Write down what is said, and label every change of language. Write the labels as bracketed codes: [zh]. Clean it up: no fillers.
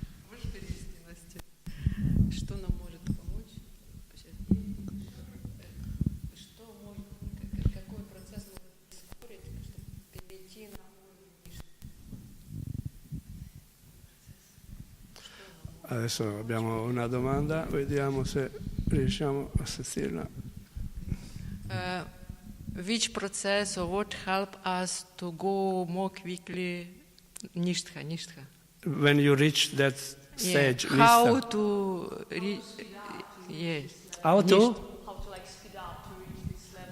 [ru] Можешь перевести, Настя? Что нам может помочь? Что может, какой процесс может ускорить, чтобы перейти на уровень Кришны? [it] Adesso abbiamo una domanda, vediamo se riusciamo a sentirla? [en] Which process or what help us to go more quickly? Nishtha. When you reach that stage, How nishtha. to yes. How to? How to like speed up to reach this level.